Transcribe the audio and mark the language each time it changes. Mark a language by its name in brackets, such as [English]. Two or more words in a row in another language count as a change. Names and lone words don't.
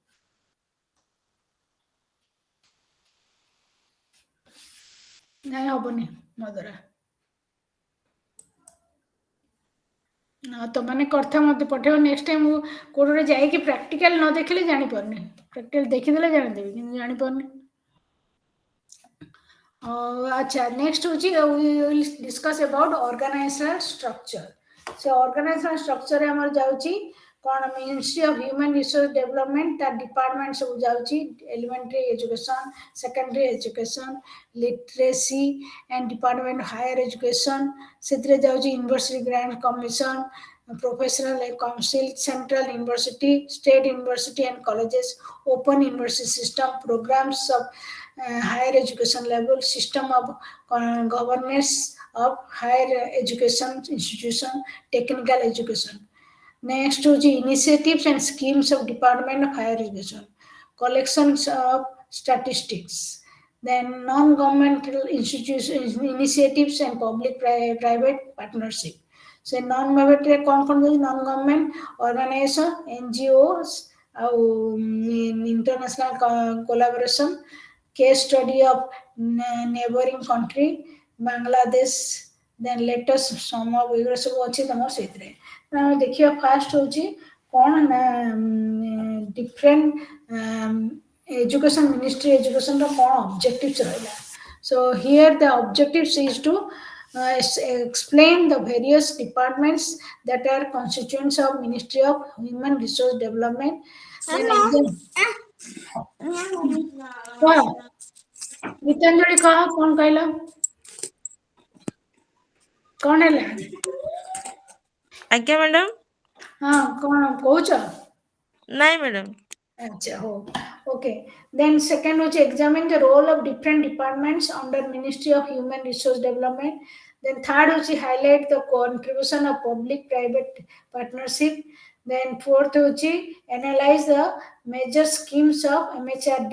[Odia] ନାଇଁ ହବନି ମୋ ଦ୍ୱାରା। ହଁ ତମାନେ କରିଥାଅ ମତେ ପଠେଇବ [English] next time [Odia] ମୁଁ କୋଉଠି ଗୋଟେ ଯାଇକି ପ୍ରାକ୍ଟିକାଲ ନ ଦେଖିଲେ ଜାଣିପାରୁନି। ପ୍ରାକ୍ଟିକାଲ ଦେଖିଦେଲେ ଜାଣିଦେବି କିନ୍ତୁ ଜାଣିପାରୁନି। ଆଚ୍ଛା ନେକ୍ସଟ ହଉଛି [English] we will discuss about organizational structure। [Odia] ସେ [English] organizational structure [Odia] ଆମର ଯାଉଛି କଣ ମିନିଷ୍ଟ୍ରି ଅଫ ହ୍ୟୁମାନ ରିସୋର୍ସ ଡେଭଲପମେଣ୍ଟ ତା ଡିପାର୍ଟମେଣ୍ଟ ସବୁ ଯାଉଛି [English] elementary education secondary education literacy and department higher education [Odia] ସେଥିରେ ଯାଉଛି [English] university grant commission professional council central university state university and colleges open university system programs of higher education level, system of governance of higher education institution, technical education. Next is the initiatives and schemes of Department of Higher Education, collections of statistics, then non-governmental institutions initiatives and public-private partnership. So non-government non-government organization, NGOs, international collaboration, case study of neighboring country, Bangladesh, then latest some of [Odia] ଏଗୁଡ଼ା ସବୁ ଅଛି ତମର ସେଇଥିରେ ଆମେ ଦେଖିବା ଫାଷ୍ଟ ହେଉଛି କ'ଣ ନା [English] different education ministry [Odia] ଏଜୁକେସନ୍ର କ'ଣ ଅବଜେକ୍ଟିଭ୍ସ ରହିଲା [English] so here the objectives is to explain the various departments that are constituents of Ministry of Human Resource Development then exam [Odia] ଗୀତାଞ୍ଜଳି କହ କ'ଣ କହିଲ କ'ଣ ହେଲା ଆଜ୍ଞା ମ୍ୟାଡାମ ହଁ କ'ଣ କହୁଛ ନାଇଁ ମ୍ୟାଡାମ [English] Acha, oh, okay. Then second was examine the role of different departments under Ministry of Human Resource Development. Then third was highlight the contribution of public-private partnership. Then fourth was analyze the major schemes of MHRD.